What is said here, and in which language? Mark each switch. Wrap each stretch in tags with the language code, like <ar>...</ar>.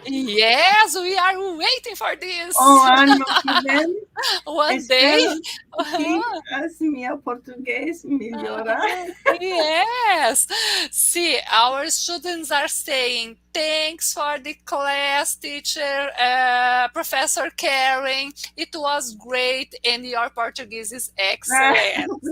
<en>Yes, we are waiting for this.</en> <pt>O ano que vem.</pt> <en>One day.</en> <pt>Que meu português melhorar.</pt> <en>Yes. See, our students are saying, thanks for the class, teacher, Professor Karen. It was great, and your Portuguese is excellent.</en>